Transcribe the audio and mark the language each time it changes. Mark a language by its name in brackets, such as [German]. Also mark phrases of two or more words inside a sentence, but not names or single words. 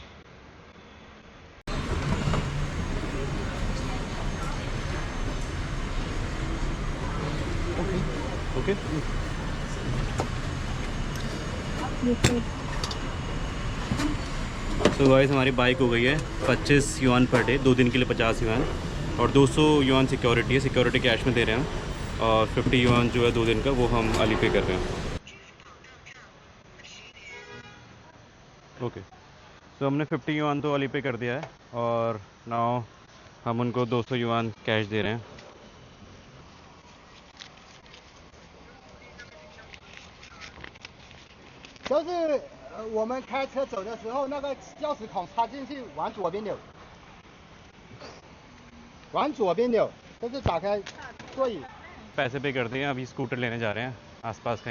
[Hindi] ओके, तो गाइस हमारी बाइक हो गई है 25 युआन [English] per day, [Hindi] 2 दिन के लिए 50 युआन, और 200 युआन सिक्योरिटी है, [English] security cash [Hindi] में दे रहे हैं। और 50 युआन जो है 2 दिन का, वो हम अलीपे कर रहे हैं। ओके, तो हमने 50 युआन तो अलीपे कर दिया है, और नाउ हम उनको 200 युआन कैश दे रहे हैं। [Chinese] 就是我们开车走的时候，那个钥匙孔插进去，往左边扭，往左边扭，这是打开座椅。 [Hindi] पैसे पे कर दिए, अभी स्कूटर लेने जा रहे हैं आसपास कहीं।